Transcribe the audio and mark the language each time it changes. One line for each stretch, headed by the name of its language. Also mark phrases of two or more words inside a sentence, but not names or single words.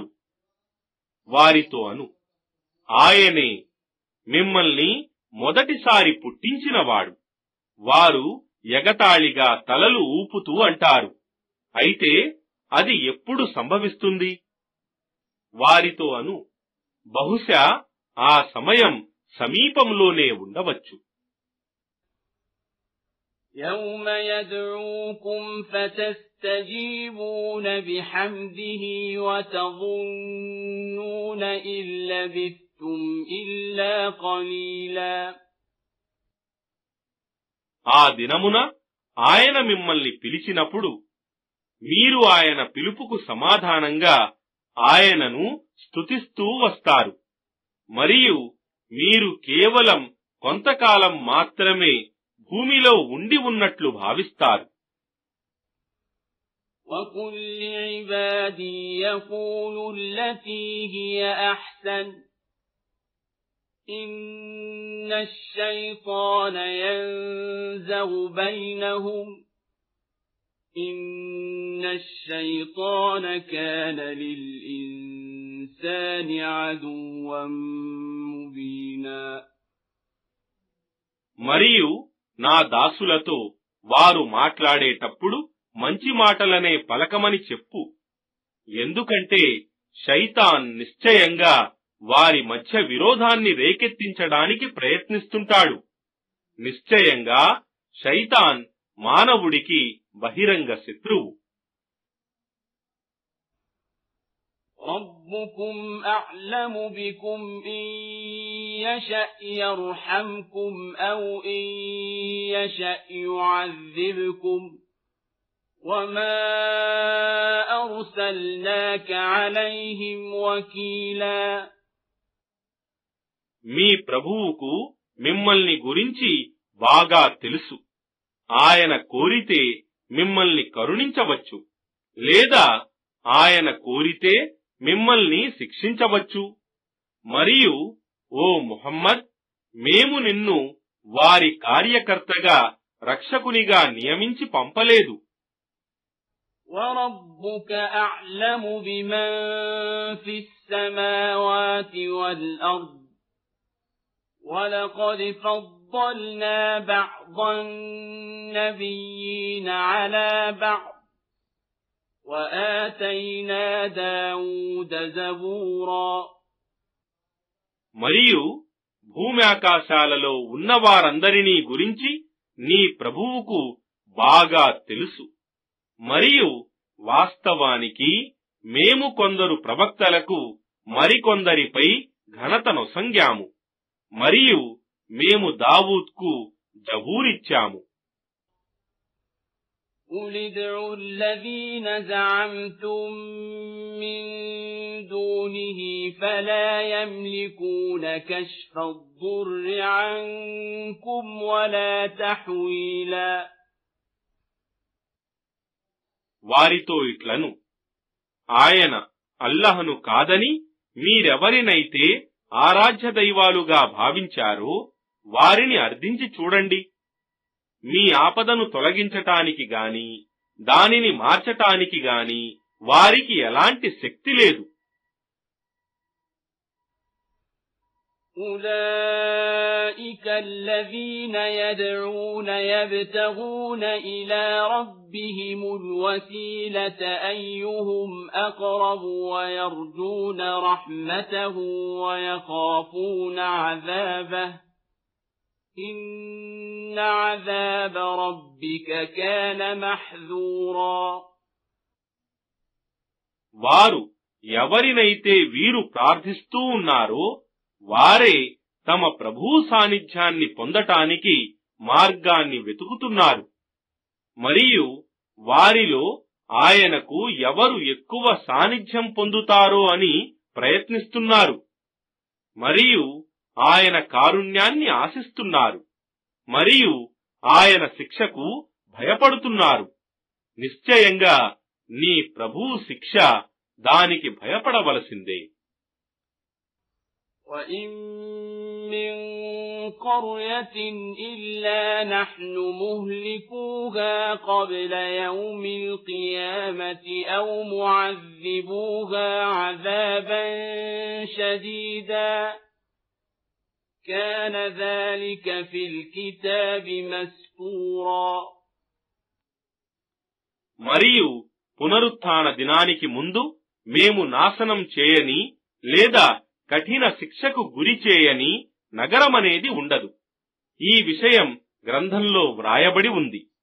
Telugu: వారితో అను, ఆయనే, మిమ్మల్ని మొదటిసారి పుట్టించినవాడు. వారు ఎగతాళిగా తలలు ఊపుతూ అంటారు, అయితే అది ఎప్పుడు సంభవిస్తుంది? వారితో అను, బహుశా ఆ సమయం సమీపంలోనే ఉండవచ్చు.
Arabic: يوم يدعوكم فتستجيبون بحمده وتظنون إن لبثتم إلا قليلا.
Telugu: ఆ దినమున ఆయన మిమ్మల్ని పిలిచినప్పుడు మీరు ఆయన పిలుపుకు సమాధానంగా ఆయనను స్తుతిస్తూ వస్తారు, మరియు మీరు కేవలం కొంతకాలం మాత్రమే భూమిలో ఉండి ఉన్నట్లు భావిస్తారు.
Arabic: وَقُلْ لِعِبَادِي يَقُولُوا الَّتِي هِيَ أَحْسَنُ إِنَّ الشَّيْطَانَ يَنزَغُ بَيْنَهُمْ إِنَّ الشَّيْطَانَ كَانَ لِلْإِنسَانِ عَدُوًّا مُبِينًا.
Telugu: మరియు నా దాసులతో వారు మాట్లాడేటప్పుడు మంచి మాటలనే పలకమని చెప్పు, ఎందుకంటే శైతాన్ నిశ్చయంగా వారి మధ్య విరోధాన్ని రేకెత్తించడానికి ప్రయత్నిస్తుంటాడు. నిశ్చయంగా శైతాన్ మానవుడికి బహిరంగ శత్రువు.
Arabic: ربكم أعلم بكم إن يشأ يرحمكم أو إن يشأ يعذبكم وما أرسلناك عليهم وكيلا.
Telugu: మీ ప్రభువుకు మిమ్మల్ని గురించి బాగా తెలుసు. ఆయన కోరితే మిమ్మల్ని కరుణించవచ్చు, లేదా ఆయన కోరితే మిమ్మల్ని శిక్షించవచ్చు. మరియు ఓ ముహమ్మద్, మేము నిన్ను వారి కార్యకర్తగా రక్షకునిగా నియమించి పంపలేదు.
Arabic: وَرَبُّكَ أَعْلَمُ بِمَنْ فِي السَّمَاوَاتِ وَالْأَرْضِ وَلَقَدْ فَضَّلْنَا بَعْضَ النَّبِيِّينَ عَلَى بَعْضٍ وَآتَيْنَا دَاوُودَ زَبُورًا.
Telugu: మరియు భూమి ఆకాశాలలో ఉన్నవారందరినీ గురించి నీ ప్రభువుకు బాగా తెలుసు. మరియు వాస్తవానికి మేము కొందరు ప్రవక్తలకు మరికొందరిపై ఘనతనొసంగాము, మరియు మేము దావూద్కు జబూరిచ్చాము.
Arabic: قُلِ ادْعُوا الَّذِينَ زَعَمْتُم مِّن دُونِهِ فَلَا يَمْلِكُونَ كَشْفَ الضُّرِّ عَنكُمْ وَلَا تَحْوِيلًا.
Telugu: వారితో ఇట్లను, ఆయన అల్లహను కాదని మీరెవరినైతే ఆరాధ్య దైవాలుగా భావించారో వారిని అర్థించి చూడండి. మీ ఆపదను తొలగించటానికి గాని దానిని మార్చటానికి గాని వారికి ఎలాంటి శక్తి లేదు.
Arabic: أُولَئِكَ الَّذِينَ يَدْعُونَ يَبْتَغُونَ إِلَى رَبِّهِمُ الْوَسِيلَةَ أَيُّهُمْ أَقْرَبُ وَيَرْجُونَ رَحْمَتَهُ وَيَخَافُونَ عَذَابَهُ إِنَّ عَذَابَ رَبِّكَ كَانَ مَحْذُورًا.
Telugu: వారు ఎవరినైతే వీరు ప్రార్థిస్తూ ఉన్నారో వారే తమ ప్రభు సాన్నిధ్యాన్ని పొందటానికి మార్గాన్ని వెతుకుతున్నారు. మరియు వారిలో ఆయనకు ఎవరు ఎక్కువ సాన్నిధ్యం పొందుతారో అని ప్రయత్నిస్తున్నారు. మరియు ఆయన కారుణ్యాన్ని ఆశిస్తున్నారు. మరియు ఆయన శిక్షకు భయపడుతున్నారు. నిశ్చయంగా నీ ప్రభువు శిక్ష దానికి భయపడవలసిందే.
Arabic: وَإِن مِّن قَرْيَةٍ إِلَّا نَحْنُ مُهْلِكُوهَا قَبْلَ يَوْمِ الْقِيَامَةِ أَوْ مُعَذِّبُوهَا عَذَابًا شَدِيدًا كان ذلك في الكتاب مسطورا.
Telugu: మరియు పునరుత్థాన దినానికి ముందు మేము నాశనం చేయని లేదా కఠిన శిక్షకు గురి చేయని నగరమనేది ఉండదు. ఈ విషయం గ్రంథంలో వ్రాయబడి ఉంది.